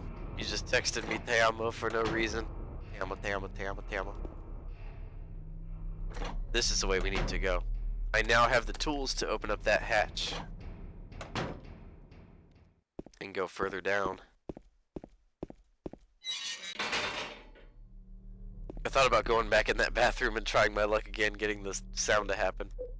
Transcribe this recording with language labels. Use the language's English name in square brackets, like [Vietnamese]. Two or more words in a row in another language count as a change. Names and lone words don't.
[English] You just texted me [Spanish] te amo [English] for no reason. [Spanish] Te amo, te amo, te amo, te amo. [English] This is the way we need to go. I now have the tools to open up that hatch and go further down. I thought about going back in that bathroom and trying my luck again, getting the sound to happen.